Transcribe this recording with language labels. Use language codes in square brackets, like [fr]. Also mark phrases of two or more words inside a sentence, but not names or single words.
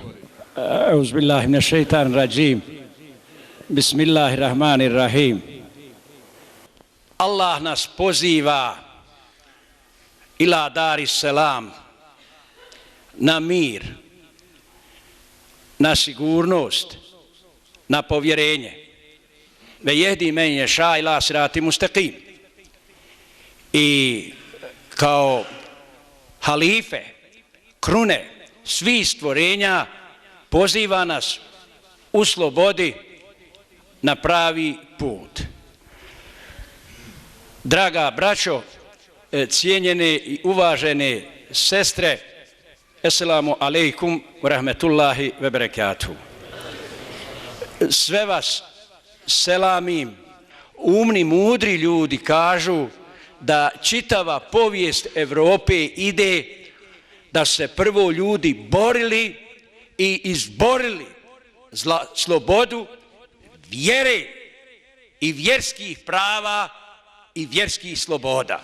[ar] أعوذ بالله من الشيطان الرجيم. بسم الله الرحمن الرحيم. [bs] Allah nas poziva [ar] إلى دار السلام, [bs] na mir, na sigurnost, na povjerenje. [ar] ويهدي من يشاء إلى صراط مستقيم. [bs] I kao halife, krune svih stvorenja poziva nas u slobodi na pravi put. Draga braćo, cijenjene i uvažene sestre, [ar] السلام عليكم ورحمة الله وبركاته. [bs] Sve vas selamim. Umni, mudri ljudi kažu da čitava povijest Evrope ide da se prvo ljudi borili i izborili slobodu vjere i vjerskih prava i vjerskih sloboda.